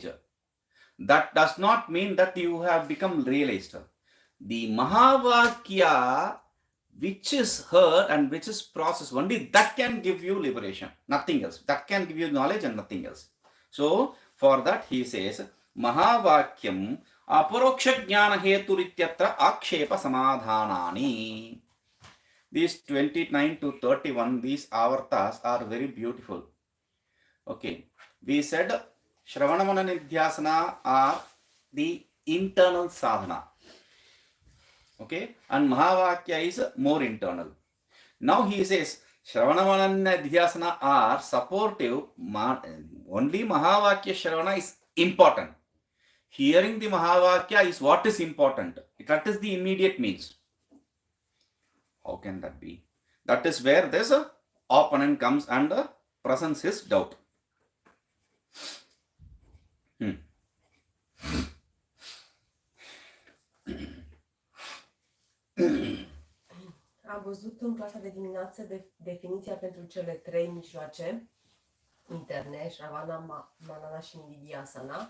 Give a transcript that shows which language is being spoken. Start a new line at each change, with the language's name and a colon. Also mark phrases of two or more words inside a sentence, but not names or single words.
English: That does not mean that you have become realized. The Mahavakya which is heard and which is processed, only that can give you liberation, nothing else. That can give you knowledge and nothing else. So for that he says,
Sanskrit: Mahavakyam aparoksha jnana heturityatra akshepa samadhanani.
English: These 29 to 31, these avartas are very beautiful. Okay, we said
Sanskrit: Shravana Manana Nidhyasana
English: are the internal sadhana. Okay, and Mahavakya is more internal. Now he says
Sanskrit: Shravana Manana Nidhyasana
English: are supportive. Only
Sanskrit: Mahavakya Shravana
English: is important. Hearing the Mahavakya is what is important. That is the immediate means. How can that be? That is where this opponent comes and presents his doubt.
Romanian: Am văzut în clasa de dimineață definiția pentru cele trei mijloace interne,
Sanskrit: Shravana, Manana
Romanian: și Nidhyasana.